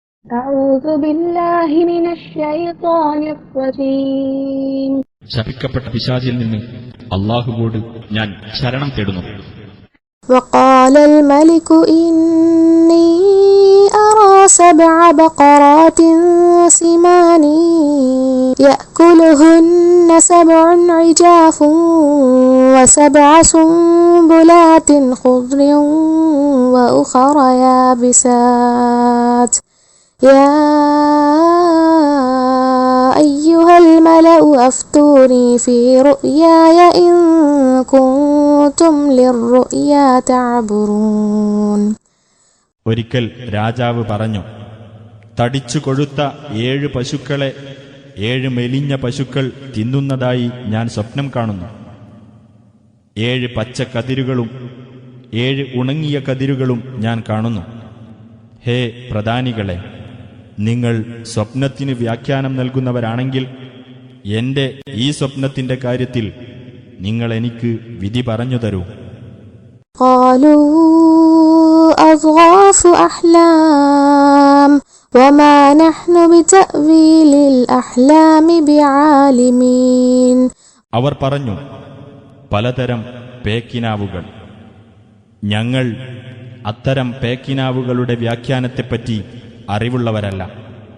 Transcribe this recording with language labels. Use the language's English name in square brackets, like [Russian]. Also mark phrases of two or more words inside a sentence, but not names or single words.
[Arabic] أعوذ بالله من الشيطان الرجيم. [Malayalam] ശപിക്കപ്പെട്ട പിശാചിൽ നിന്ന് അല്ലാഹുവോട് ഞാൻ ശരണം തേടുന്നു. [Arabic] وقال الملك إني أرى 7 بقرات سمان يأكلهن 7 عجاف و7 سنبلات خضر وأخر يابسات يا أيها الملأ أفتوني في رؤياي إن كنتم للرؤيا تعبرون. [Malayalam] ഒരിക്കൽ രാജാവ് പറഞ്ഞു, തടിച്ചു കൊഴുത്ത 7 പശുക്കളെ 7 മെലിഞ്ഞ പശുക്കൾ തിന്നുന്നതായി ഞാൻ സ്വപ്നം കാണുന്നു. 7 പച്ച കതിരുകളും 7 ഉണങ്ങിയ കതിരുകളും ഞാൻ കാണുന്നു. ഹേ പ്രധാനികളെ, നിങ്ങൾ സ്വപ്നത്തിന് വ്യാഖ്യാനം നൽകുന്നവരാണെങ്കിൽ എന്റെ ഈ സ്വപ്നത്തിന്റെ കാര്യത്തിൽ നിങ്ങൾ എനിക്ക് വിധി പറഞ്ഞു തരൂ. [Arabic] قالوا أضغاث أحلام وما نحن بتأويل الأحلام بعالمين. [Malayalam] അവർ പറഞ്ഞു, പലതരം പേക്കിനാവുകൾ. ഞങ്ങൾ അത്തരം പേക്കിനാവുകളുടെ വ്യാഖ്യാനത്തെപ്പറ്റി അറിവുള്ളവരല്ല.